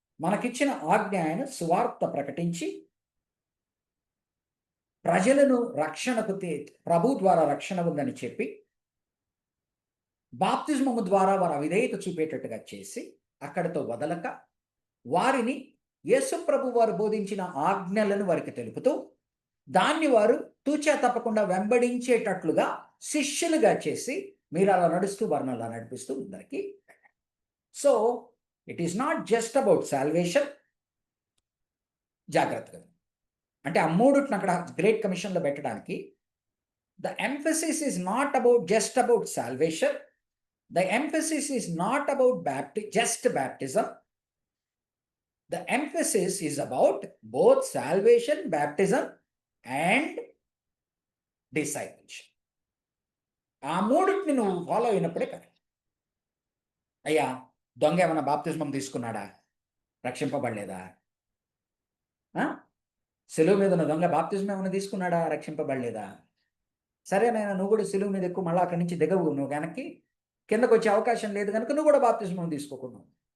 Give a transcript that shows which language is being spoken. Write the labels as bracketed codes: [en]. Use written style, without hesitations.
[te] మనకిచ్చిన ఆజ్ఞ ఆయన సువార్త ప్రకటించి ప్రజలను రక్షణకు ప్రభు ద్వారా రక్షణ ఉందని చెప్పి బాప్తిజమము ద్వారా వారు అవిధేయత చూపేటట్టుగా చేసి అక్కడితో వదలక వారిని యేసు ప్రభు వారు బోధించిన ఆజ్ఞలను వారికి తెలుపుతూ దాన్ని వారు తూచా తప్పకుండా వెంబడించేటట్లుగా శిష్యులుగా చేసి మీరు అలా నడుస్తూ వారిని అలా నడిపిస్తూ అందరికీ. [en] So it is not just about salvation. [te] జాగ్రత్తగా అంటే ఆ మూడుని అక్కడ గ్రేట్ కమిషన్లో పెట్టడానికి [en] The emphasis is not about just about salvation. The emphasis is not about just baptism. The emphasis is about both salvation, baptism, and discipleship. [te] ఆ మూడుని నువ్వు follow అయినప్పుడే కదా. అయ్యా దొంగ ఏమైనా బాప్తిజమం తీసుకున్నాడా, రక్షింపబడలేదా? సెలువు మీద ఉన్న దొంగ బాప్తిజమం ఏమైనా తీసుకున్నాడా, రక్షింపబడలేదా? సరేనైనా నువ్వు కూడా సెలువు మీద ఎక్కువ మళ్ళీ అక్కడి నుంచి దిగవు, నువ్వు వెనక్కి కిందకు వచ్చే అవకాశం లేదు కనుక నువ్వు కూడా బాప్తిజమం తీసుకోకున్నావు.